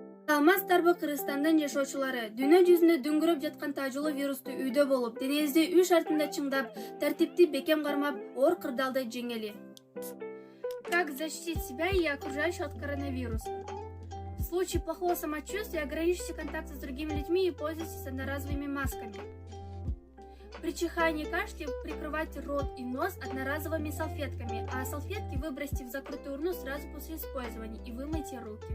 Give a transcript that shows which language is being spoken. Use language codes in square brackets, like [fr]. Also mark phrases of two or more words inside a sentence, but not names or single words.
[ky] Алмаз Тарбы Кыргызстандын жашоочулары дүйнө жүзүндө дүңгүрөп жаткан таажылуу вирусту үйдө болуп, денеңизди үй шартында чыңдап, тартипти бекем кармап, оор кырдаалды жеңели. [ru] Как защитить себя и окружающих от коронавируса? В случае плохого самочувствия ограничьте контакты с другими людьми и пользуйтесь одноразовыми масками. При чихании и кашле прикрывайте рот и нос одноразовыми салфетками, а салфетки выбросьте в закрытую урну сразу после использования и вымойте руки.